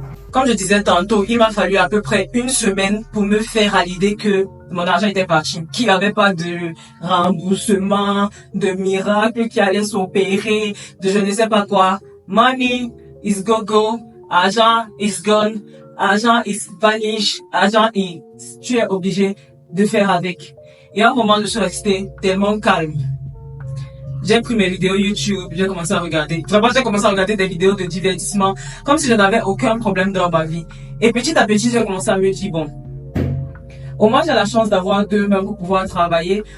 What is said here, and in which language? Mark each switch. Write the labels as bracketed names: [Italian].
[French] Comme je disais tantôt, il m'a fallu à peu près une semaine pour me faire à l'idée que mon argent était parti, qu'il n'y avait pas de remboursement, de miracle qui allait s'opérer, de je ne sais pas quoi. [English] Money is go-go, argent is gone, argent is vanish, argent is... [French] Tu es obligé de faire avec. Et à un moment, je suis restée tellement calme. J'ai pris mes vidéos YouTube, j'ai commencé à regarder. Vraiment, j'ai commencé à regarder des vidéos de divertissement, comme si je n'avais aucun problème dans ma vie. Et petit à petit, j'ai commencé à me dire, bon, au moins j'ai la chance d'avoir 2 mains pour pouvoir travailler.